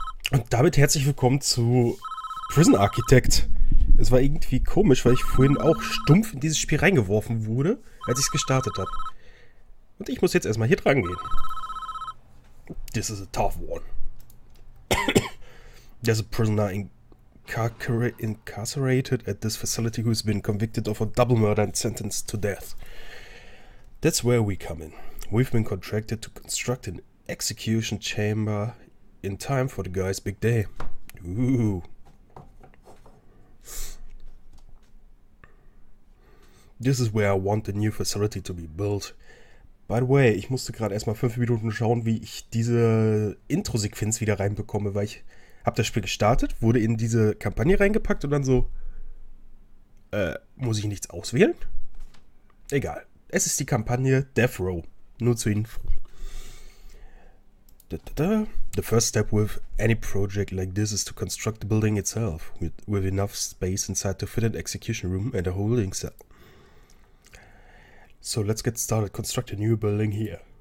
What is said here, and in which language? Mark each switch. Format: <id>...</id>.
<de>Und damit herzlich willkommen zu Prison Architect. Es war irgendwie komisch, weil ich vorhin auch stumpf in dieses Spiel reingeworfen wurde, als ich es gestartet habe. Und ich muss jetzt erstmal hier dran gehen.</de> <en>This is a tough one. There's a prisoner incarcerated at this facility who's been convicted of a double murder and sentenced to death. That's where we come in. We've been contracted to construct an execution chamber in time for the guy's big day. Ooh. This is where I want the new facility to be built. By the way,</en> <de>ich musste gerade erstmal 5 Minuten schauen, wie ich diese Intro-Sequenz wieder reinbekomme, weil ich habe das Spiel gestartet, wurde in diese Kampagne reingepackt und dann so, muss ich nichts auswählen? Egal. Es ist die Kampagne Death Row. Nur zur Info.</de> <en>The first step with any project like this is to construct the building itself with enough space inside to fit an execution room and a holding cell. So let's get started. Construct a new building here.</en>